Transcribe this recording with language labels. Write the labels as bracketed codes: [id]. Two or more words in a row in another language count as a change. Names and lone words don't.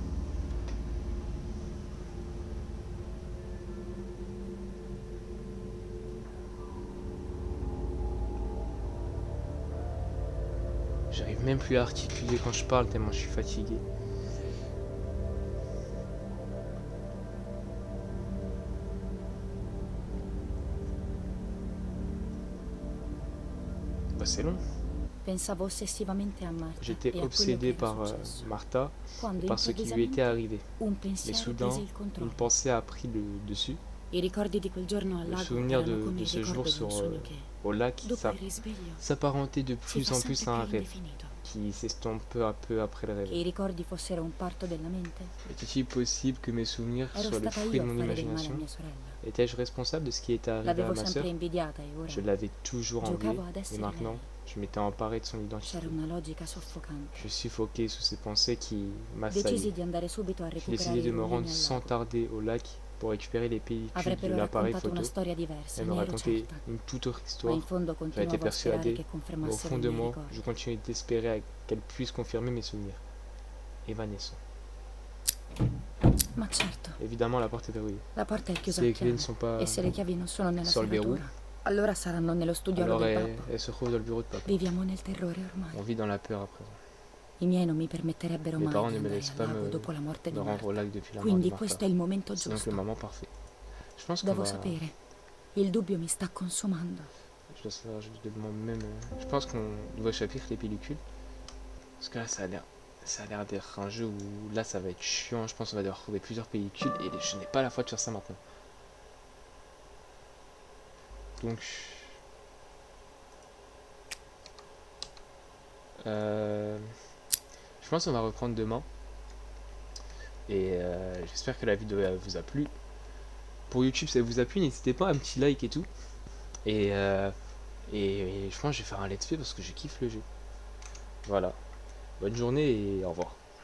[fr] J'arrive même plus à articuler quand je parle tellement je suis fatigué. Bah c'est long. [it] Pensavo ossessivamente a Marta [fr] J'étais [it] e a quello [fr] obsédé [it] che era [fr] par [it] successo. [fr] Martha [it] Quando [fr] et par ce qui lui était [it] improvvisamente [fr] arrivé. [it] un [fr] Mais [it] pensiero [fr] soudain, [it] prese il [fr] une [it] controllo. [fr] pensée a pris le dessus. [it] I ricordi di quel giorno al [fr] Le [it] lago [fr] souvenir [it] erano come [fr] de [it] il [fr] ce [it] ricordo [fr] jour [it] di un sogno che, [fr] au lac [it] dopo il risveglio, [fr] s'apparentait de [it] si [fr] plus [it] fa [fr] en plus [it] sempre [fr] à un [it] più [fr] rêve [it] indefinito. [fr] qui s'estompe peu à peu après le [it] Che [fr] réveil. [it] i ricordi fossero un parto della mente. [fr] Était-il possible que mes souvenirs [it] Ero [fr] soient le [it] stata [fr] fruit [it] io [fr] de [it] a [fr] mon [it] fare del male a [fr] imagination? [it] mia sorella. [fr] Étais-je responsable de ce qui est arrivé à [it] L'avevo [fr] ma [it] sempre [fr] sœur? [it] invidiata e ora [fr] Je l'avais toujours [it] giocavo [fr] enviée, [it] ad [fr] et [it] essere [fr] maintenant, [it] lei. [fr] je m'étais emparé de son identité. [it] C'era una logica soffocante. [fr] Je suffoquais sous ces pensées qui [it] Decisi [fr] m'assaillaient. [it] di andare subito a [fr] J'ai [it] recuperare [fr] décidé de [it] i [fr] me rendre [it] rullini al [fr] sans [it] lago. [fr] tarder au lac pour récupérer les pellicules [it] Avrei [fr] de [it] però [fr] l'appareil [it] raccontato [fr] photo [it] una storia diversa, [fr] et me [it] ne ero [fr] raconter [it] certa. [fr] une toute autre [it] Ma [fr] histoire. [it] in fondo [fr] J'en étais [it] continuavo a sperare [fr] persuadé, [it] che [fr] mais au [it] confermassero [fr] fond [it] i [fr] de [it] miei [fr] moi, [it] ricordi. [fr] je continuais d'espérer qu'elle puisse confirmer mes souvenirs. [en] Evanescent. [it] Ma certo, [fr] Évidemment, la porte est verrouillée. [it] la porta è [fr] Si [it] chiusa [fr] les [it] a [fr] clés ne [it] chiave. [fr] sont pas [it] E se le chiavi non sono nella [fr] sur le verrou, [it] serratura, allora saranno nello studiolo [fr] alors [it] del [fr] elle [it] babbo. [fr] se trouve dans le bureau de papa. [it] Viviamo nel terrore ormai. [fr] On vit dans la peur à présent. [it] I miei non mi permetterebbero [fr] Mes [it] mai [fr] parents [it] di [fr] ne me [it] andare [fr] laissent [it] al [fr] pas [it] lago dopo la morte di [fr] me rendre au [it] Marta. [fr] lac depuis la mort de [it] Quindi [fr] Martha. [it] questo è il momento [fr] C'est donc le [it] giusto. [fr] moment parfait. Je pense qu'on [it] Devo [fr] va... [it] sapere. Il dubbio mi sta consumando. [fr] Je dois savoir, je demande même... Je pense qu'on doit chapitre les pellicules. Parce que là, ça a l'air d'être un jeu où là, ça va être chiant. Je pense qu'on va devoir trouver plusieurs pellicules et je n'ai pas la foi de faire ça maintenant. Donc... Je pense qu'on va reprendre demain. Et j'espère que la vidéo vous a plu. Pour YouTube, ça vous a plu, n'hésitez pas à un petit like et tout. Et je pense que je vais faire un [en] let's play [fr] parce que je kiffe le jeu. Voilà. Bonne journée et au revoir.